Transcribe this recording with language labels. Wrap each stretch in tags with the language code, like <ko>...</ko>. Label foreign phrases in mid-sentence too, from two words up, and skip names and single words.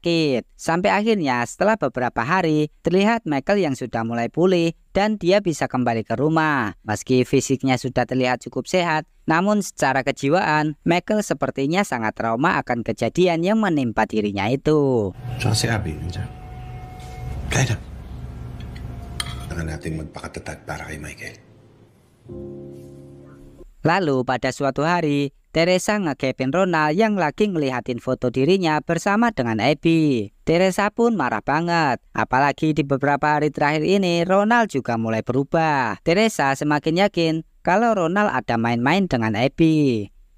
<id>Sampai akhirnya setelah beberapa hari terlihat Michael yang sudah mulai pulih dan dia bisa kembali ke rumah. Meski fisiknya sudah terlihat cukup sehat, namun secara kejiwaan Michael sepertinya sangat trauma akan kejadian yang menimpa dirinya itu.</id> <tl>Tsaka si Abby, nandiyan. Kaya na. Kailangan natin magpakatatag para kay Michael.</tl> <id>Lalu pada suatu hari, Teresa ngegepin Ronald yang lagi ngelihatin foto dirinya bersama dengan Abby. Teresa pun marah banget, apalagi di beberapa hari terakhir ini Ronald juga mulai berubah. Teresa semakin yakin kalau Ronald ada main-main dengan Abby.</id>